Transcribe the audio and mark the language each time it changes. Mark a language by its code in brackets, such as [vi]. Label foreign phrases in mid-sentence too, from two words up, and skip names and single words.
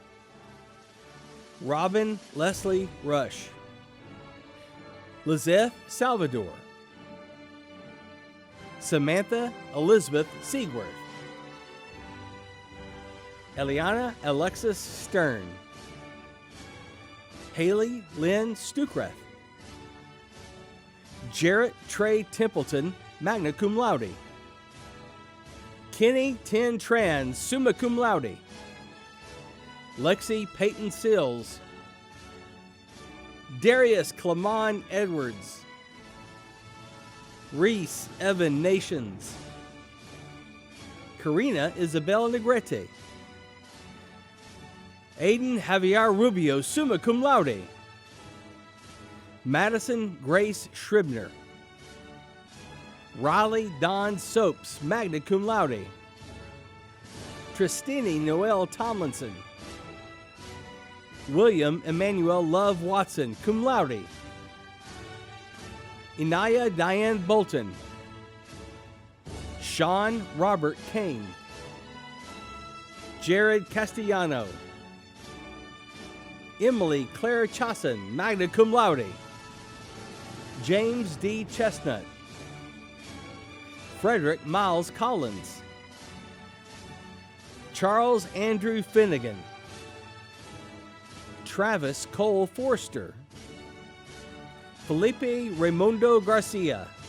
[en] Robin Leslie Rush. Lizeth Salvador. Samantha Elizabeth Seaworth. Eliana Alexis Stern. Haley Lynn Stukreth. Jarrett Trey Templeton, [la] magna cum laude. [en] Kenny Tin Tran, [la] summa cum laude. [en] Lexi Peyton Sills. Darius Clemon Edwards. Reese Evan Nations. Karina Isabel Negrete. Aiden Javier Rubio, [la] summa cum laude. [en] Madison Grace Shribner. Riley Don Soaps, [la] magna cum laude. [en] Tristini Noel Tomlinson. William Emmanuel Love Watson, [la] cum laude. [en] Inaya Diane Bolton. Sean Robert Kane. Jared Castellano. Emily Claire Chasson, [la] magna cum laude. [en] James D. Chestnut. Frederick Miles Collins. Charles Andrew Finnegan. Travis Cole Forster. Felipe Raimundo Garcia.